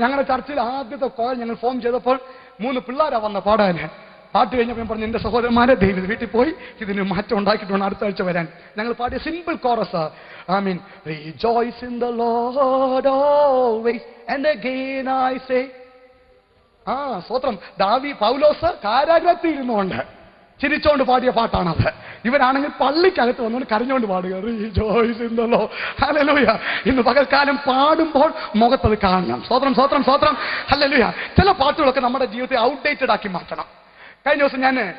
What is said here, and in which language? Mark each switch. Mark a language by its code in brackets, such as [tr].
[ml] ഞങ്ങളുടെ ചർച്ചിൽ ആദ്യത്തെ കോൾ ഞങ്ങൾ ഫോം ചെയ്തപ്പോൾ 3 പിള്ളേരാ വന്ന പാടാന്. പാട്ട് കഴിഞ്ഞപ്പോൾ ഞാൻ പറഞ്ഞു എന്റെ സഹോദരന്മാരെ ദൈവം വീട്ടിൽ പോയി ഇതിന് മാറ്റം ഉണ്ടാക്കിയിട്ടുണ്ട് അടുത്ത ആഴ്ച വരാൻ. ഞങ്ങൾ പാടിയ simple chorus. [en] I mean, rejoice in the Lord always and again I say. [ml] സ്വത്രം. പൗലോസ് കാരാഗ്രഹത്തിൽ ഇരുന്നുകൊണ്ട് ചിരിച്ചോണ്ട് പാടിയ പാട്ടാണത്. ഇവരാണെങ്കിൽ പള്ളിക്കകത്ത് വന്നുകൊണ്ട് കരഞ്ഞോണ്ട് പാടുക. [en] Rejoice in the Lord. [ml] Hallelujah. ഇന്ന് പകൽക്കാലം പാടുമ്പോൾ മുഖത്തത് കാണണം. സ്വത്രം സ്വത്രം സ്വത്രം. ഹല്ലേലൂയ. ചില പാട്ടുകളൊക്കെ നമ്മുടെ ജീവിതത്തെ ഔട്ട്ഡേറ്റഡ് ആക്കി മാറ്റണം. കഴിഞ്ഞ ദിവസം ഞാൻ